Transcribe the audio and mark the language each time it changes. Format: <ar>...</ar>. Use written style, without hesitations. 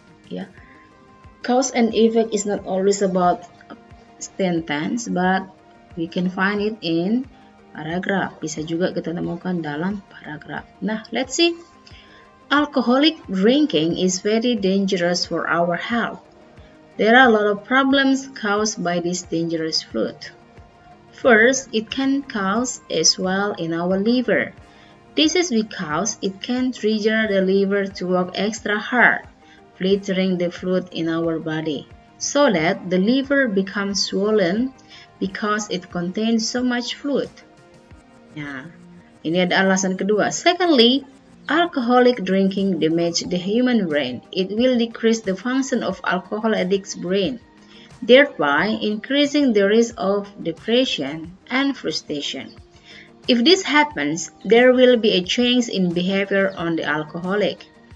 <en>Ya, cause and effect is not always about sentence, but we can find it in paragraph.</en> <id>Bisa juga kita temukan dalam paragraf.</id> <en>Nah, let's see. Alcoholic drinking is very dangerous for our health. There are a lot of problems caused by this dangerous fruit. First, it can cause a swell in our liver. This is because it can trigger the liver to work extra hard, filtering the fluid in our body, so that the liver becomes swollen because it contains so much fluid.</en> <id>Nah, ini ada alasan kedua.</id> <en>Secondly, alcoholic drinking damages the human brain. It will decrease the function of alcohol addict's brain, thereby increasing the risk of depression and frustration. If this happens, there will be a change in behavior on the alcoholic.</en>